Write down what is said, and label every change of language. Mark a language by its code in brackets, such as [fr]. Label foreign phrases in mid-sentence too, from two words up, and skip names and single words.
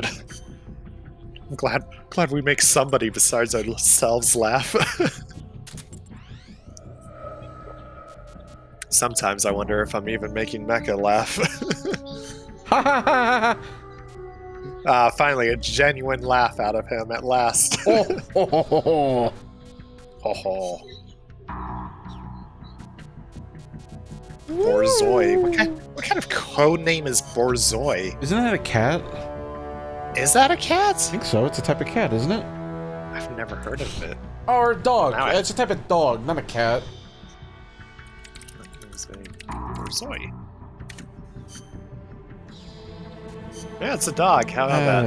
[en] I'm glad we make somebody besides ourselves laugh. Sometimes I wonder if I'm even making Mecha laugh. Ha ha ha ha! Finally, a genuine laugh out of him at last. Oh, ho, ho, ho, ho. Ho ho. Borzoi. What kind of code name is Borzoi? Isn't that a cat? Is that a I cat? think so. It's a type of cat, isn't it? I've never heard of it. Or a dog. Now I- It's a type of dog, not a cat. Borzoi. Yeah, it's a dog. How about that?